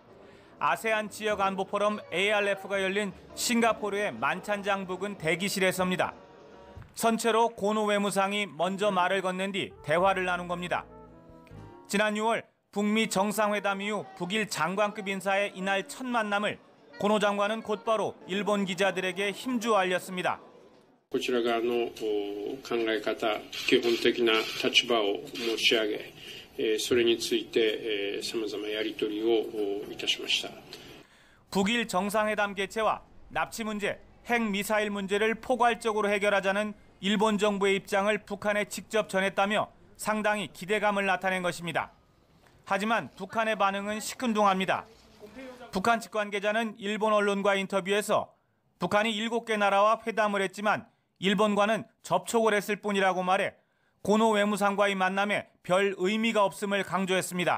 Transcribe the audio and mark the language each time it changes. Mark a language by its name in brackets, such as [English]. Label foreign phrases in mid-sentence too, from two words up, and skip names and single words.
[Korean] 아세안 지역 안보 포럼 ARF가 열린 싱가포르의 만찬장 부근 대기실에서입니다. 선체로 고노 외무상이 먼저 말을 건넨 뒤 대화를 나눈 겁니다. 지난 6월 북미 정상회담 이후 북일 장관급 인사의 이날 첫 만남을 고노 장관은 곧바로 일본 기자들에게 힘주어 알렸습니다. [Japanese] こちら側の考え方、基本的な立場を申し上げ、それについて様々やり取りをいたしました。 [Korean] 북일 정상회담 개최와 납치 문제, 핵미사일 문제를 포괄적으로 해결하자는 일본 정부의 입장을 북한에 직접 전했다며 상당히 기대감을 나타낸 것입니다. 하지만 북한의 반응은 시큰둥합니다. 북한 측 관계자는 일본 언론과 인터뷰에서 북한이 7개 나라와 회담을 했지만 일본과는 접촉을 했을 뿐이라고 말해 고노 외무상과의 만남에 별 의미가 없음을 강조했습니다.